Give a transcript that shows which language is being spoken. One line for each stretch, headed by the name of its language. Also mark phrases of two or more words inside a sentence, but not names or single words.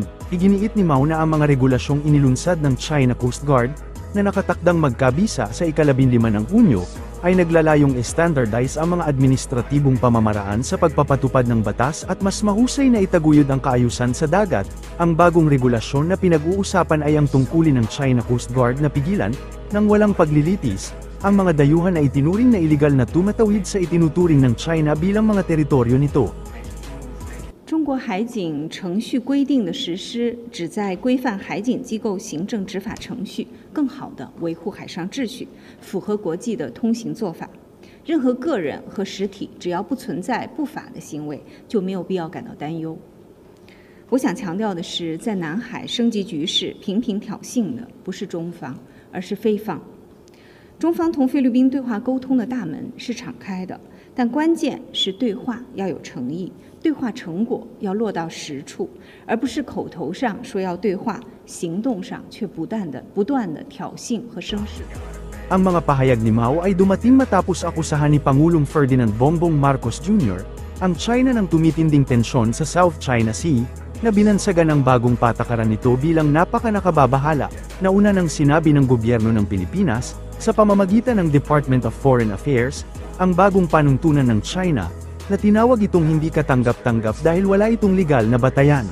Filipino: Iginiit ni Mao na ang mga regulasyong inilunsad ng China Coast Guard, na nakatakdang magkabisa sa ika-15 ng Hunyo, ay naglalayong standardize ang mga administratibong pamamaraan sa pagpapatupad ng batas at mas mahusay na itaguyod ang kaayusan sa dagat. Ang bagong regulasyon na pinag-uusapan ay ang tungkulin ng China Coast Guard na pigilan, ng walang paglilitis, ang mga dayuhan na itinuring na iligal na tumatawid sa itinuturing ng China bilang mga teritoryo nito.
Chinese: 中国海警程序规定的实施，旨在规范海警机构行政执法程序，更好地维护海上秩序，符合国际的通行做法。任何个人和实体只要不存在不法的行为，就没有必要感到担忧。我想强调的是，在南海升级局势频频挑衅的不是中方，而是非方。中方同菲律宾对话沟通的大门是敞开的，但关键是对话要有诚意。对话成果要落到实处，而不是口头上说要对话，行动上却不断的挑衅和生事。
Filipino: Ang mga pahayag ni Mao ay dumating matapos akusahan ni Pangulong Ferdinand Bongbong Marcos Jr. ang China ng tumitinding tensyon sa South China Sea, na binansagan ang bagong patakaran nito bilang napaka-nakababahala, na una nang sinabi ng gobyerno ng Pilipinas, sa pamamagitan ng Department of Foreign Affairs, ang bagong panuntunan ng China, na tinawag itong hindi katanggap-tanggap dahil wala itong legal na batayan.